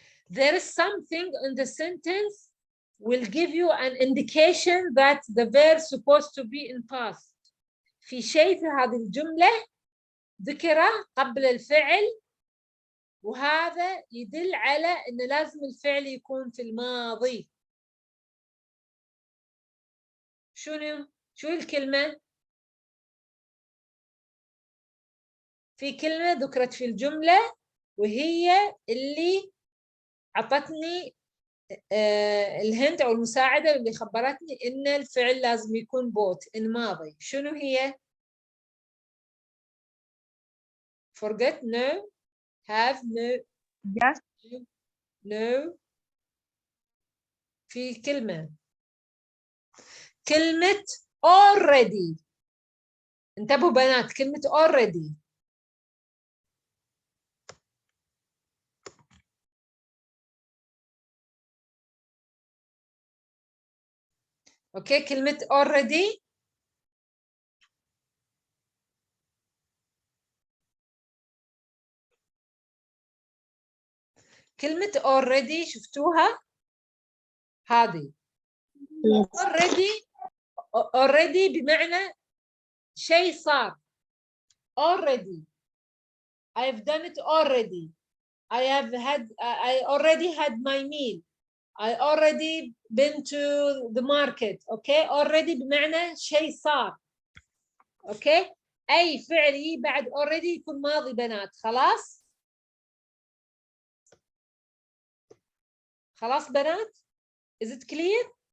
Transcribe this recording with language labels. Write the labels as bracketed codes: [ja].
[en] There is something in the sentence will give you an indication that the verb is supposed to be in past. [ar] في شيء في هذه الجملة ذكره قبل الفعل وهذا يدل على أن لازم الفعل يكون في الماضي. شو الكلمة؟ في كلمة ذكرت في الجملة وهي اللي عطتني الهنت أو المساعدة اللي خبرتني إن الفعل لازم يكون بوت إن ماضي. شنو هي؟ [en] forget, no, have, no, Yes. no. [ar] في كلمة already. انتبهوا بنات كلمة already. اوكي كلمة already كلمة already شفتوها؟ هذه already بمعنى شيء صار already [en] I've done it already. I already had my meal. I already been to the market. [ar] Okay, already بمعنى شيء صار. Okay, أي فعل يجي بعد already يكون ماضي بنات. خلاص؟ خلاص بنات؟ [en] Is it clear?